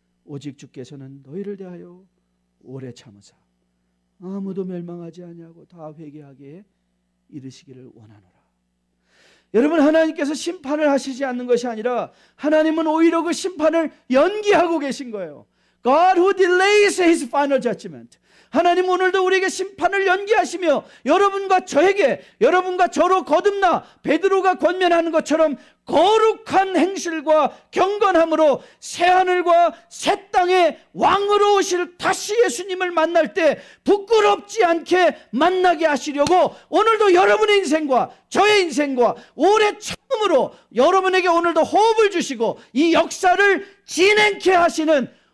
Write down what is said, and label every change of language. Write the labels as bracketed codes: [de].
[ko] 오직 주께서는 너희를 대하여 오래 참으사 아무도 멸망하지 아니하고 다 회개하게 이르시기를 원하노라. 여러분, 하나님께서 심판을 하시지 않는 것이 아니라 하나님은 오히려 그 심판을 연기하고 계신 거예요. [en] God who delays his final judgment. [ko] 하나님 오늘도 우리에게 심판을 연기하시며 여러분과 저에게, 여러분과 저로 거듭나 베드로가 권면하는 것처럼 거룩한 행실과 경건함으로 새하늘과 새 땅의 왕으로 오실 다시 예수님을 만날 때 부끄럽지 않게 만나게 하시려고 오늘도 여러분의 인생과 저의 인생과 오래 참음으로 여러분에게 오늘도 호흡을 주시고 이 역사를 진행케 하시는